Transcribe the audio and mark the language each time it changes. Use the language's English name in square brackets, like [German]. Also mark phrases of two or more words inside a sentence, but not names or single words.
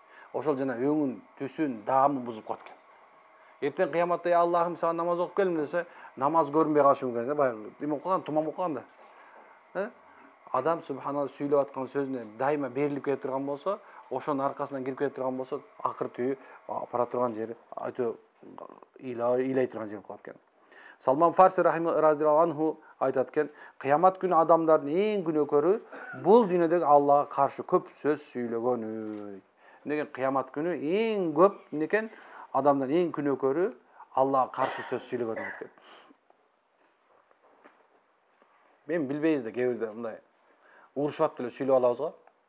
[Kyrgyz] Ошол жана өңүн, түсүн, даамын бузуп коет экен. Эртең кыяматта Аллахым сага намаз окуп келдим десе, намаз көрүнбөй калышы мүмкүн да, баягы эме окуган, тумам окуганда. Адам субханалла сүйлөп аткан сөзүнө дайыма берилип кете турган болсо, ошонун аркасынан кирип кете турган болсо, акыр түйү бара турган жери айтып ыйлай турган жер болуп калат экен. Салман Фарси [Arabic] رضي الله عنه [Kyrgyz] айтат экен, кыямат күнү адамдардын эң күнөөкөрү бул дүйнөдөгү Аллага каршы көп сөз сүйлөгөнү. Деген кыямат күнү эң көп некен адамдын эң күнөөкөрү Аллага каршы сөз сүйлөгөнү экен. Мен билбейбиз да, кээ бирде мындай урушуп деле сүйлөп алабыз го.